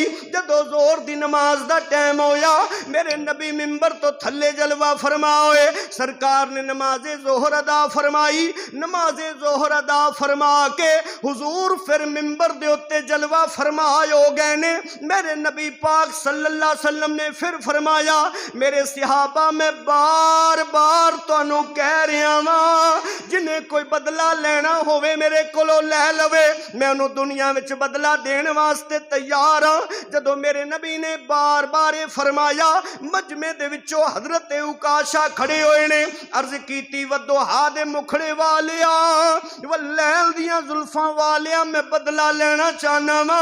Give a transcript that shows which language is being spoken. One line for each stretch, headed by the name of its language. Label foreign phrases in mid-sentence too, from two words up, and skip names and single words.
Punjabi: جدوں ظہر دی نماز دا ٹائم ہویا میرے نبی منبر توں تھلے جلوہ فرمائے، سرکار نے نمازِ ظہر ادا فرمائی. نمازِ ظہر ادا فرما کے حضور فیر منبر دے اتے جلوہ فرمائے ہو گئے نے. میرے نبی پاک
Arabic: صلى الله صلى الله عليه وسلم
Punjabi: نے فیر فرمایا، میرے صحابہ میں بار بار تہانوں کہہ رہیا واں، جنہے کوئی بدلہ لینا ہووے میرے کولوں لے لوے، میں انہاں نوں دنیا وچ بدلہ دینے واسطے تیار ہاں. جدوں میرے نبی نے بار بار ایہ فرمایا، مجمعے دے وچوں حضرت عکاشہ کھڑے ہوئے نے، عرض کیتی والضحیٰ دے مکھڑے والیا، واللیل دیاں زلفاں والیا، میں بدلہ لینا چاہنا واں.